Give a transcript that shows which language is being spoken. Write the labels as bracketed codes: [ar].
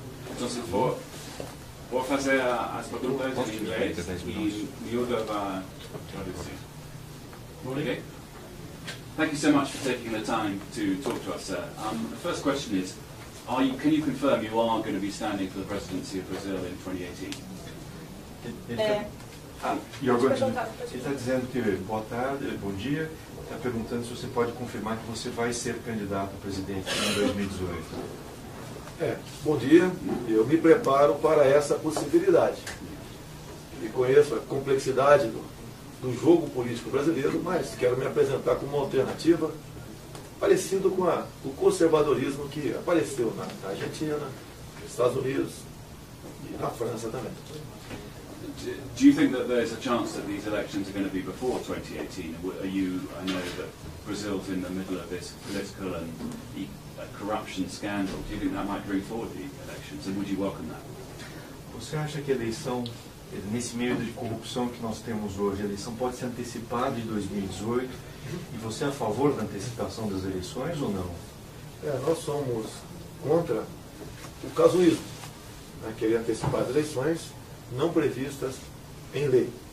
[pt] Então, se for, vou fazer as perguntas em inglês e Miúda vai traduzir. [en] Okay? Thank you so much for taking the time to talk to us, sir. The first question is, can you confirm you are going to be standing for the presidency of Brazil in 2018? [pt] Ele está dizendo que boa tarde, bom dia. Está perguntando se você pode confirmar que você vai ser candidato a presidente em 2018. Bom dia. Eu me preparo para essa possibilidade. E conheço a complexidade do jogo político brasileiro, mas quero me apresentar como uma alternativa parecido com o conservadorismo que apareceu na Argentina, nos Estados Unidos e na França também. [en] Do you think that there's a chance that these elections are going to be before 2018? I know that Brazil's in the middle of this political and corruption scandal. Do you think that might bring forward the elections, and would you welcome that? [pt] Você acha que a eleição nesse meio de corrupção que nós temos hoje, a eleição pode ser antecipada em 2018, e você é a favor da antecipação das eleições ou não? Nós somos contra o casuísmo, né, querer antecipar as eleições não previstas em lei.